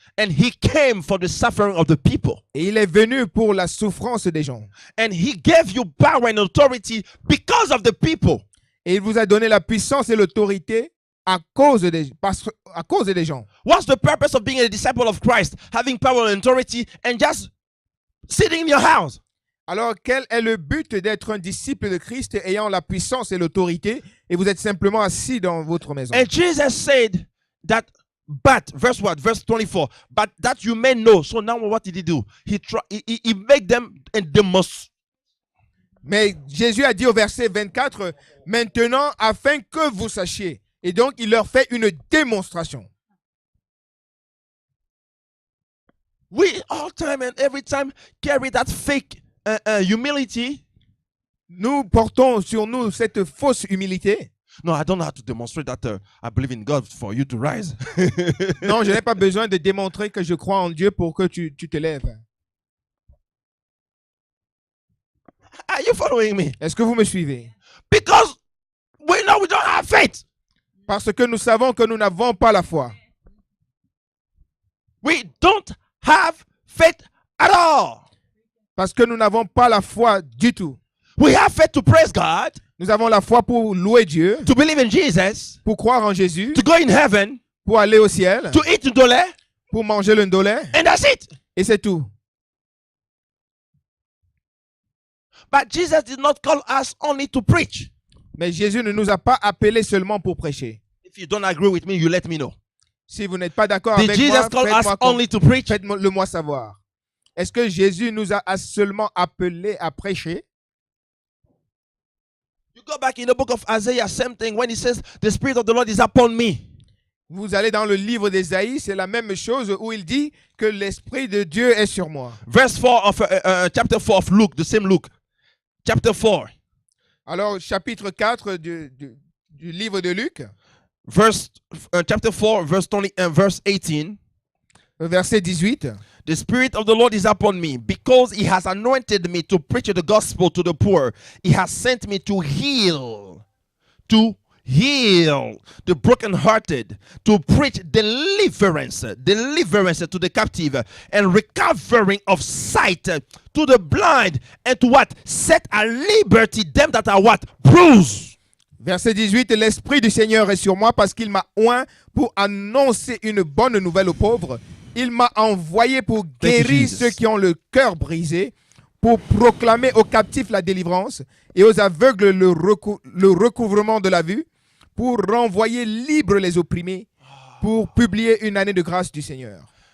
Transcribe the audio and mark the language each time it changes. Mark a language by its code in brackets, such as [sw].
[en] And he came for the suffering of the people. [fr] Et il est venu pour la souffrance des gens. [en] And he gave you power and authority because of the people. [fr] Et il vous a donné la puissance et l'autorité à cause des gens. [en] What's the purpose of being a disciple of Christ? Having power and authority and just sitting in your house? [fr] Alors, quel est le but d'être un disciple de Christ ayant la puissance et l'autorité et vous êtes simplement assis dans votre maison? [en] And Jesus said that, but, verse what? Verse 24. But that you may know. So now what did he do? He made them, and they must. [fr] Mais Jésus a dit au verset 24, maintenant, afin que vous sachiez. Et donc, il leur fait une démonstration. [en] We all time and every time carry that fake humility. [fr] Nous portons sur nous cette fausse humilité. [en] No, I don't have to demonstrate that I believe in God for you to rise. [fr] Non, je n'ai pas besoin de démontrer que je crois en Dieu pour que tu te lèves. [en] Are you following me? [fr] Est-ce que vous me suivez? [en] Because we know we don't have faith. [fr] Parce que nous savons que nous n'avons pas la foi. [en] We don't have faith at all. [fr] Parce que nous n'avons pas la foi du tout. [en] We have faith to praise God, [fr] Nous avons la foi pour louer Dieu, [en] to believe in Jesus, [fr] pour croire en Jésus, [en] to go in heaven, [fr] pour aller au ciel, [en] to eat ndole, [fr] pour manger le ndolé, [en] and that's it. [fr] et c'est tout. [en] But Jesus did not call us only to preach. [fr] Mais Jésus ne nous a pas appelés seulement pour prêcher. [en] If you don't agree with me, you let me know. [fr] Si vous n'êtes pas d'accord [en] Did [fr] avec [en] Jesus [fr] moi, [en] call us only to preach? [fr] faites-le moi savoir. Est-ce que Jésus nous a seulement appelés à prêcher? [en] You go back in the book of Isaiah, same thing when he says, the Spirit of the Lord is upon me. [fr] Vous allez dans le livre d'Ésaïe, c'est la même chose où il dit que l'Esprit de Dieu est sur moi. [en] Verse 4 of chapter 4 of Luke, the same Luke. Chapter 4. [fr] Alors, chapitre 4 du livre de Luc, [en] Chapter 4, verse 20 and verse 18. [fr] verset 18. [en] The Spirit of the Lord is upon me, because he has anointed me to preach the gospel to the poor. He has sent me to heal the brokenhearted, to preach deliverance to the captive, and recovering of sight to the blind, and to what? Set at liberty them that are what? Bruised. [fr] Verset 18, l'Esprit du Seigneur est sur moi parce qu'il m'a oint pour annoncer une bonne nouvelle aux pauvres. Il m'a envoyé pour guérir ceux qui ont le cœur brisé, pour proclamer aux captifs la délivrance et aux aveugles le recouvrement de la vue, pour renvoyer libres les opprimés, pour publier une année de grâce du Seigneur.